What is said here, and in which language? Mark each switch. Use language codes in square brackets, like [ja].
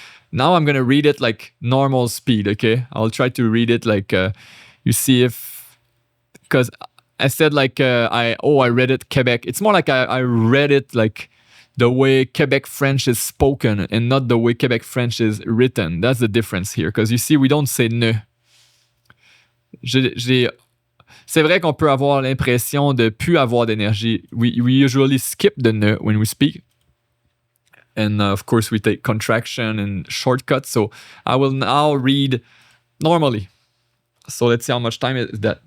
[en] Now I'm going to read it like normal speed, okay? I'll try to read it like, you see if, because I said like, I read it Quebec. It's more like I read it like the way Quebec French is spoken and not the way Quebec French is written. That's the difference here. Because you see, we don't say ne. [fr] C'est vrai qu'on peut avoir l'impression de plus avoir d'énergie. [en] We usually skip the ne when we speak. And of course, we take contraction and shortcuts. So I will now read normally. So let's see how much time is that.